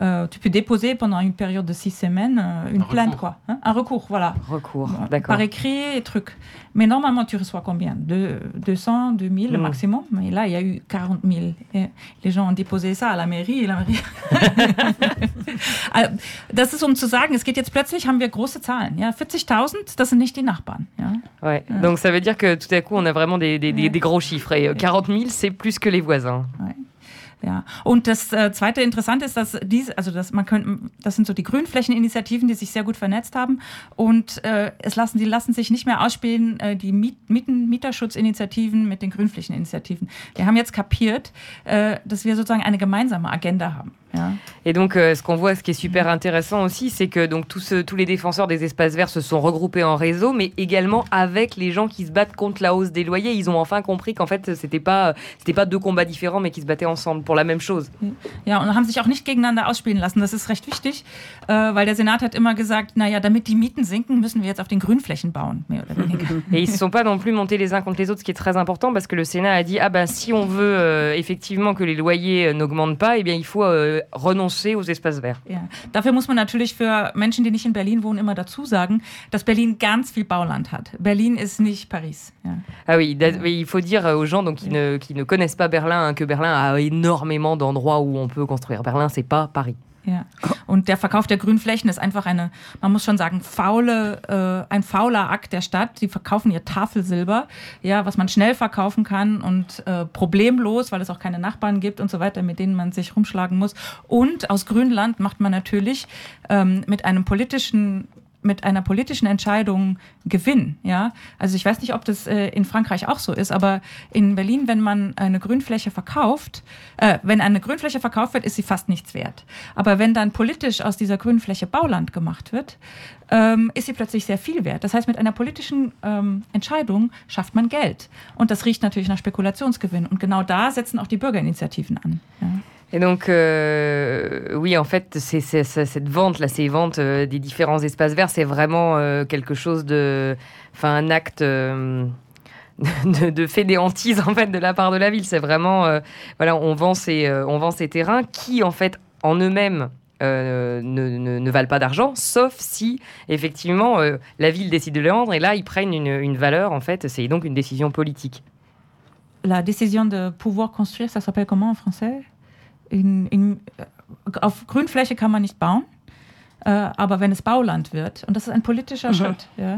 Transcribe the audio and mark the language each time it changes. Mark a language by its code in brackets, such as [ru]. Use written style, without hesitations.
[fr] Tu peux déposer pendant une période de 6 semaines une plainte, quoi. Hein? Un recours, voilà. Recours, bon, d'accord. Par écrit et truc. Mais normalement, tu reçois combien ? 200, 2000 maximum. Mais là, il y a eu 40 000. Et les gens ont déposé ça à la mairie. Et la mairie... [de] das ist, um zu sagen, es geht jetzt plötzlich, haben wir große Zahlen. Ja? 40.000, das sind nicht die Nachbarn. Ja? Ouais. Ja. [fr] Donc, ça veut dire que tout à coup, on a vraiment des gros chiffres. Et 40 000, c'est plus que les voisins. Ouais. [de] Ja, und das zweite Interessante ist, dass das sind so die Grünflächeninitiativen, die sich sehr gut vernetzt haben. Und die lassen sich nicht mehr ausspielen, die Mieterschutzinitiativen mit den Grünflächeninitiativen. Wir haben jetzt kapiert, dass wir sozusagen eine gemeinsame Agenda haben. [fr] Et donc, ce qu'on voit, ce qui est super intéressant aussi, c'est que donc, tous les défenseurs des espaces verts se sont regroupés en réseau, mais également avec les gens qui se battent contre la hausse des loyers. Ils ont enfin compris qu'en fait, c'était pas deux combats différents, mais qu'ils se battaient ensemble pour la même chose. [de] Ja, und haben sich auch nicht gegeneinander ausspielen lassen. Das ist recht wichtig, weil der Senat hat immer gesagt, naja, damit die Mieten sinken, müssen wir jetzt auf den Grünflächen bauen, mehr oder weniger. [fr] Et ils ne sont pas non plus montés les uns contre les autres, ce qui est très important, parce que le Sénat a dit, si on veut effectivement que les loyers n'augmentent pas, eh bien, il faut... renoncer aux espaces verts. Ja. [de] Dafür muss man natürlich für Menschen, die nicht in Berlin wohnen, immer dazu sagen, dass Berlin ganz viel Bauland hat. Berlin ist nicht Paris. Ja. [fr] Ah oui, il faut dire aux gens donc, qui ne connaissent pas Berlin, hein, que Berlin a énormément d'endroits où on peut construire. Berlin, c'est pas Paris. Ja. [de] Und der Verkauf der Grünflächen ist einfach eine, man muss schon sagen, ein fauler Akt der Stadt. Die verkaufen ihr Tafelsilber, ja, was man schnell verkaufen kann und problemlos, weil es auch keine Nachbarn gibt und so weiter, mit denen man sich rumschlagen muss. Und aus Grünland macht man natürlich mit einer politischen Entscheidung Gewinn. Ja? Also ich weiß nicht, ob das in Frankreich auch so ist, aber in Berlin, wenn man eine Grünfläche verkauft, wenn eine Grünfläche verkauft wird, ist sie fast nichts wert. Aber wenn dann politisch aus dieser Grünfläche Bauland gemacht wird, ist sie plötzlich sehr viel wert. Das heißt, mit einer politischen Entscheidung schafft man Geld. Und das riecht natürlich nach Spekulationsgewinn. Und genau da setzen auch die Bürgerinitiativen an. Ja? [fr] Et donc, oui, en fait, c'est cette vente-là, ces ventes des différents espaces verts, c'est vraiment quelque chose de... Enfin, un acte de fainéantise, en fait, de la part de la ville. C'est vraiment... voilà, on vend ces terrains qui, en fait, en eux-mêmes, ne valent pas d'argent, sauf si, effectivement, la ville décide de les vendre. Et là, ils prennent une valeur, en fait. C'est donc une décision politique. La décision de pouvoir construire, ça s'appelle comment en français ? [de] Auf Grünfläche kann man nicht bauen, aber wenn es Bauland wird, und das ist ein politischer Schritt.